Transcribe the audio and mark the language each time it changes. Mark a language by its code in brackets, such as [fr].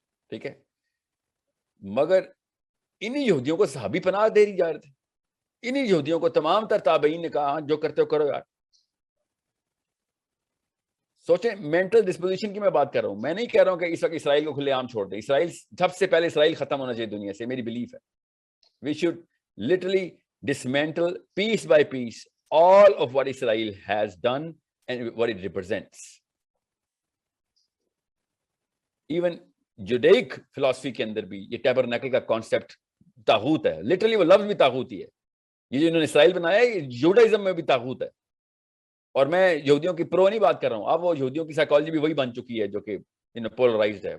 [ur] ٹھیک ہے, مگر انہی یہودیوں کو صحابی پناہ دے رہی جا رہے تھے, انہی یہودیوں کو تمام تر تابعین نے کہا جو کرتے ہو کرو یار. سوچیں مینٹل ڈسپوزیشن کی میں بات کر رہا ہوں, میں نہیں کہہ رہا ہوں کہ اس وقت اسرائیل کو کھلے عام چھوڑ دیں. اسرائیل سب سے پہلے اسرائیل ختم ہونا چاہیے دنیا سے, میری بلیف ہے. [en] We should literally dismantle piece by piece all of what Israel has done and what it represents. Even Judaic philosophy [ur] کے اندر بھی یہ ٹیبرنیکل کا کانسیپٹ طاغوت ہے, لٹرلی وہ لفظ بھی طاغوت ہی ہے. یہ جو انہوں نے اسرائیل بنایا ہے جوڈائزم میں بھی طاغوت ہے. اور میں یہودیوں کی پرو نہیں بات کر رہا ہوں, اب وہ یہودیوں کی سائیکالوجی بھی وہی بن چکی ہے جو کہ پولرائزڈ ہے.